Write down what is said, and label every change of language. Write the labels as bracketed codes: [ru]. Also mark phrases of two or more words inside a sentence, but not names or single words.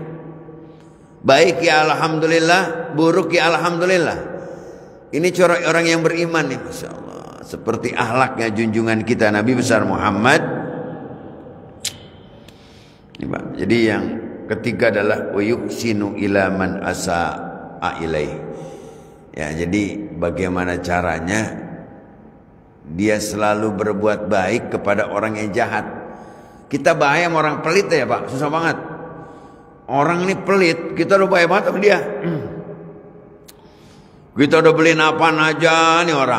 [id] Baik ya alhamdulillah, buruk ya alhamdulillah. Ini corak orang yang beriman nih, [ar] ما شاء الله. [id] Seperti akhlaknya junjungan kita Nabi besar Muhammad. Jadi yang ketiga adalah [ar] ويحسن إلى من أساء إليه. [id] Ya, jadi bagaimana caranya dia selalu berbuat baik kepada orang yang jahat. Kita bahaya sama orang pelit ya Pak, susah banget. Orang ini pelit, kita udah bahaya banget sama dia. Kita udah beliin apaan aja nih orang.